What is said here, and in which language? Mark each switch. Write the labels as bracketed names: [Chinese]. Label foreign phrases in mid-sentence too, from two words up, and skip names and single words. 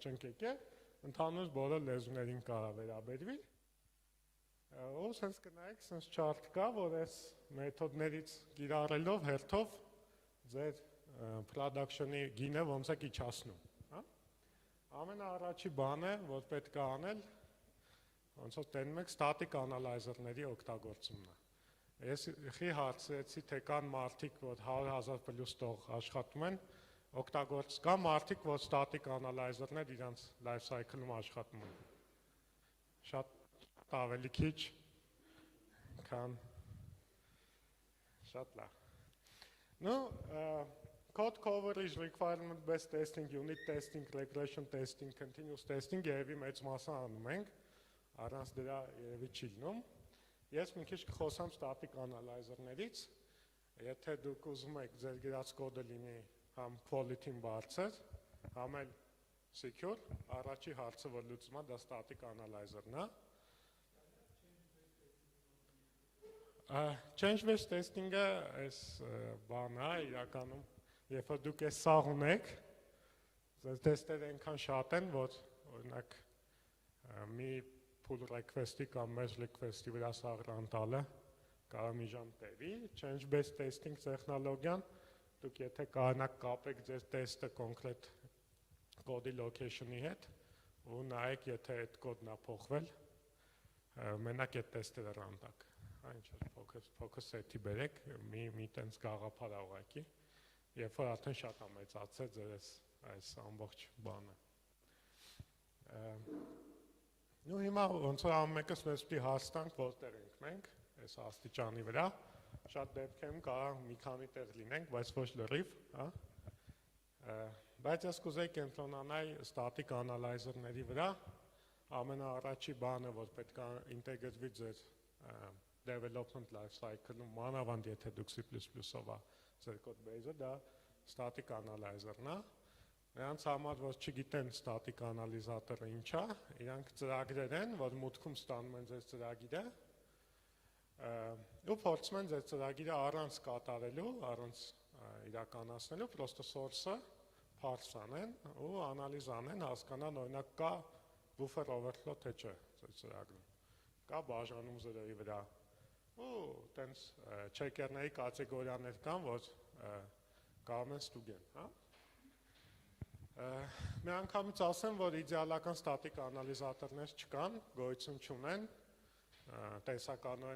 [Armenian] չենք եկել, ընդհանուր բոլոր լեզուներին կարա վերաբերվի։ Ու սենց կնայեք, սենց չարտ կա, որ այս մեթոդներից կիրառելով հերթով ձեր production-ի գինը ոնց եք իջացնում։ Ամենաառաջի բանը, որ պետք է անել, ոնց որ տենում եք [English] static analyzer- [Armenian] ների օգտագործումն է։ Ես խի հարցրեցի, թե կան մարդիկ, որ 100,000+ տող աշխատում են, կա մարդիկ, որ [English] static analyzer- [Armenian] ներ իրանց [English] life cycle- [Armenian] ում աշխատում են։ Շատ ավելի քիչ, քան շատ լավ։ Ну, [English] code coverage, requirement based testing, unit testing, regression testing, continuous testing [Armenian] երևի մեծ մասը անում ենք, առանց դրա երևի չի լինում։ Ես մի քիչ կխոսամ [English] static analyzer- [Armenian] ներից, եթե դուք ուզում եք ձեր գրած կոդը լինի համ quality-ն բարձր, համ էլ secure, առաջի հարցը, որ լուծում է, դա [English] static analyzer- [Armenian] ն է։ [English] Change-based testing- [Armenian] ը այս բան է, իրականում, երբ որ դուք այս սաղ ունեք, ձեզ տեստերը այնքան շատ են, որ օրինակ մի [English] pull request- [Armenian] ի կամ [English] merge request- [Armenian] ի վրա սաղը անտալը կարա մի ժամ տևի, [English] change-based testing [Armenian] տեխնոլոգիան, դուք եթե կարողանաք կապեք ձեր տեստը կոնկրետ կոդի location-ի հետ ու նայեք, եթե այդ կոդն է փոխվել, մենակ այդ տեստերը ռանդակ, ինչ [English] focus set- [Armenian] ի բերեք, մի տենց գաղափար է ուղղակի, երբ որ արդեն շատ է մեծացել ձեր այս ամբողջ բանը։ Ու հիմա ոնց որ ամեն մեկս մեզ պիտի հասցնանք, որտեղ ենք մենք, այս աստիճանի վրա, շատ դեպքերում կարող մի քանի տեղ լինենք, բայց ոչ լրիվ, բայց ես կուզեի կենտրոնանալ [English] static analyzer- [Armenian] ների վրա, ամենաառաջի բանը, որ պետք է ինտեգրվի ձեր [English] development life cycle- [Armenian] ում, մանավանդ եթե դուք C++-ով է ձեր [English] code base- [Armenian] ը, դա [English] static analyzer- [Armenian] ն է։ Նրանց համար, որ չգիտեն static անալիզատորը ինչ է, իրանք ծրագրեր են, որ մուտքում ստանում են ձեր ծրագիրը ու փորձում են ձեր ծրագիրը առանց կատարելու, առանց իրականացնելու, պրոստը source-ը parse անեն ու անալիզ անեն, հասկանան, օրինակ կա [English] buffer overflow [Armenian] թե չէ ձեր ծրագրում, կա բաժանում զրոյի վրա ու տենց չեկերների կատեգորիաներ կան, որ կարող են ստուգեն, հա։ Մի անգամից ասեմ, որ իդեալական ստատիկ անալիզատորներ չկան, գոյություն չունեն, տեսականորեն